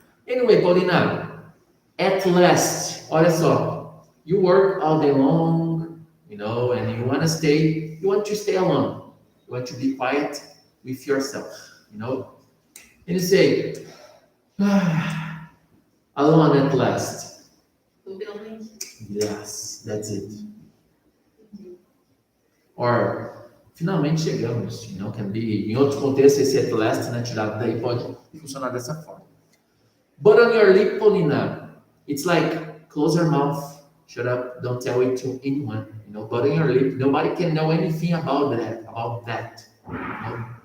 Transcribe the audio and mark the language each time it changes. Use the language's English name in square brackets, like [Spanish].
[English] Anyway, Paulina, at last, [Portuguese] olha só, [English] you work all day long, you know, and you want to stay alone. You want to be quiet with yourself, you know. And you say, alone at last. Yes, that's it. [Portuguese] Or, finalmente chegamos, [English] you know, can be, [Portuguese] em outro contexto, esse at last, né, tirado daí pode funcionar dessa forma. [English] But on your lip, Paulina, it's like, close your mouth, shut up, don't tell it to anyone, you know, but on your lip, nobody can know anything about that, you know?